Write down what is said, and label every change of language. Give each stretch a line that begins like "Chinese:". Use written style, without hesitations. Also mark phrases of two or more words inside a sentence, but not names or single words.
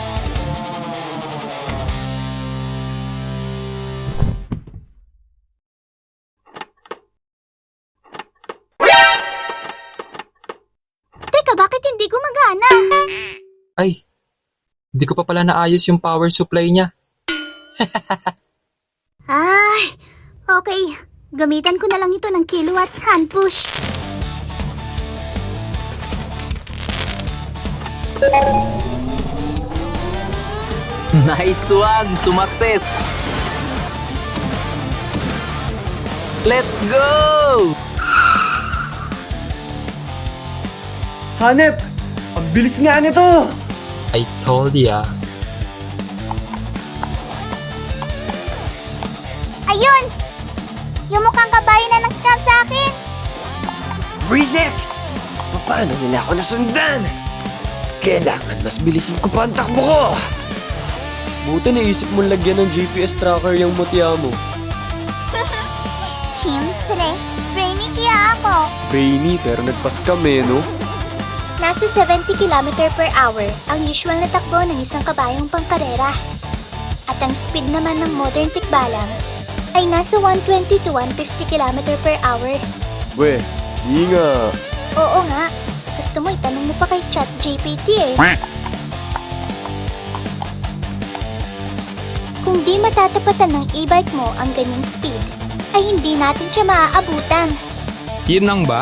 Filipino: Teka, bakit hindi gumagana? Ay, di ko pa pala naayos yung power supply niya. Ay, okay. Gamitan ko na lang ito ng kilowatts hand push.
English: Nice one! Sumakses! Let's go!
Filipino: Hanep! Ang bilis nga nito!
English: I told ya.
Filipino: Ayun! Yung mukhang kabayo na nag-scam sa akin. Reset! Paano nila ako nasundan? Kailangan mas bilisin ko pa ang takbo ko! Buti naisip mong lagyan ng GPS tracker yung mutya mo. Siyempre, brainy kaya ako. Brainy pero nagpas-scam eh, no? Nasa 70
English: km per hour
Filipino: ang usual na takbo ng isang kabayong pangkarera. At ang speed naman ng modern tikbalang ay nasa
English: 120 to 150 km per hour.
Filipino: We, di nga. Oo nga, gusto mo itanong mo pa kay ChatGPT eh. Kung di matatapatan ng e-bike mo ang ganyang speed, ay hindi natin siya maaabutan. Yun lang ba?